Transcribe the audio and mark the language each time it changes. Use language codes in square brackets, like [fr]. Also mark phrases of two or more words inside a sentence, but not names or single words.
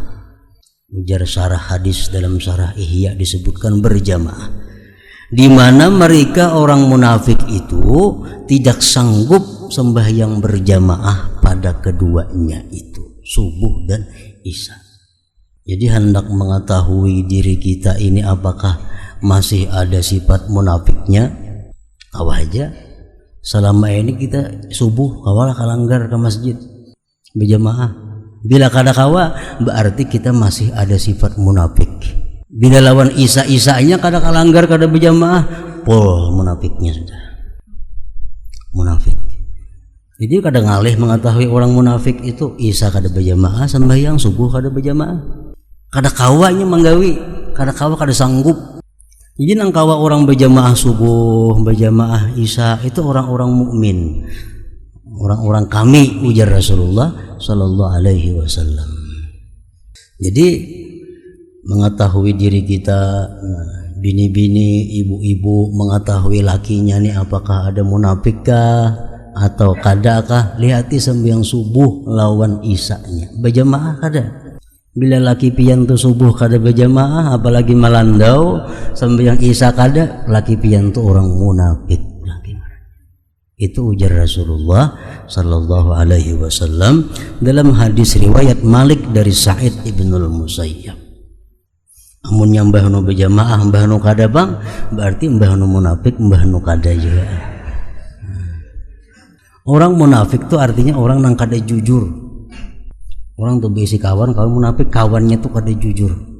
[id] Ujar syarah hadis dalam syarah Ihya disebutkan berjamaah, di mana mereka orang munafik itu tidak sanggup sembahyang berjamaah pada keduanya itu, subuh dan isya. Jadi hendak mengetahui diri kita ini apakah masih ada sifat munafiknya, [bjn] awal aja selama ini kita subuh kawalah kalanggar ke masjid berjamaah. Bila kada kawa berarti kita masih ada sifat munafik. Bila lawan isya-isyanya kada kalanggar kada berjamaah, pol munafiknya sudah. Munafik. Jadi kada ngalih mengetahui orang munafik itu isya kada berjamaah, sembahyang subuh kada berjamaah. Kada kawanya menggawi, kada kawa kada sanggup. Jadi nang kawa orang berjamaah subuh, berjamaah isya itu orang-orang mukmin, orang-orang kami, ujar Rasulullah [ar] صلى الله عليه وسلم. [bjn] Jadi mengetahui diri kita, bini-bini, ibu-ibu mengetahui lakinya nih apakah ada munafikkah atau kadakah, lihati sembahyang subuh lawan isya-nya berjamaah kada. Bila laki pian tu subuh kada berjamaah, apalagi malandau sembahyang isya kada, laki pian tu orang munafik. [id] Itu ujar Rasulullah [ar] صلى الله عليه وسلم [id] dalam hadis riwayat Malik dari Sa'id ibnul Musayyab. [bjn] Amun yang mbahnu berjamaah mbahnu kada bang, berarti mbahnu munafik mbahnu kada juga. Orang munafik tu artinya orang nang kada jujur. Orang tuh besi kawan, kalau munafik kawannya tuh kada jujur.